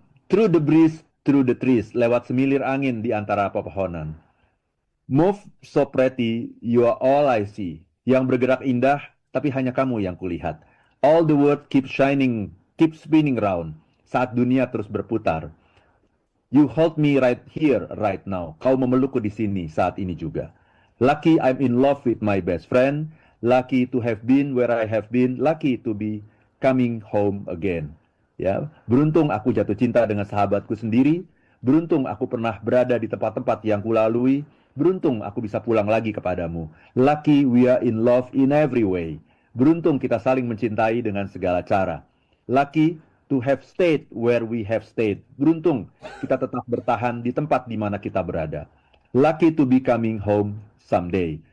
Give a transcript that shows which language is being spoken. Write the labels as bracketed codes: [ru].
[en] Through the breeze, through the trees. [id] Lewat semilir angin di antara pepohonan. [en] Move so pretty, you are all I see. [id] Yang bergerak indah, tapi hanya kamu yang kulihat. [en] All the world keep shining, keep spinning round. [id] Saat dunia terus berputar. [en] You hold me right here, right now. [id] Kau memelukku di sini, saat ini juga. [en] Lucky I'm in love with my best friend. Lucky to have been where I have been. Lucky to be coming home again. [id] Ya, beruntung aku jatuh cinta dengan sahabatku sendiri. Beruntung aku pernah berada di tempat-tempat yang kulalui. Beruntung aku bisa pulang lagi kepadamu. [en] Lucky we are in love in every way. [id] Beruntung kita saling mencintai dengan segala cara. [en] Lucky to have stayed where we have stayed. [id] Beruntung kita tetap bertahan di tempat di mana kita berada. [en] Lucky to be coming home someday.